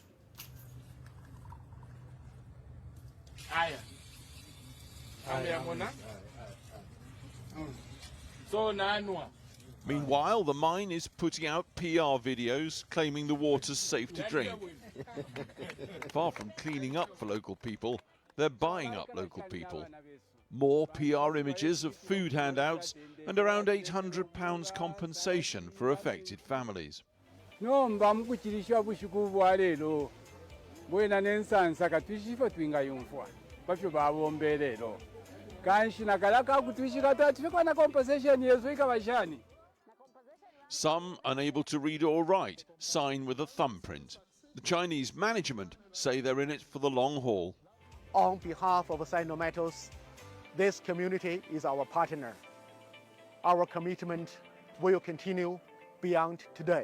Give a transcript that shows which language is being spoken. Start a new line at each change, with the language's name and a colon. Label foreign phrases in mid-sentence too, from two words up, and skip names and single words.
English: Meanwhile, the mine is putting out PR videos claiming the water's safe to drink. Far from cleaning up for local people, they're buying up local people. More PR images of food handouts and around £800 compensation for affected families.
Bemba: No mbamukuchirishwa bushikuvu lero bwena nensansa katwishifa twingayumfwa bafyo babombe lero kanshina kalaka kutwishika tatufika na compensation yezo ikabashani.
English: Some, unable to read or write, sign with a thumbprint. The Chinese management say they're in it for the long haul. On behalf of Sino-Metals, this community is our partner. Our commitment will continue beyond today.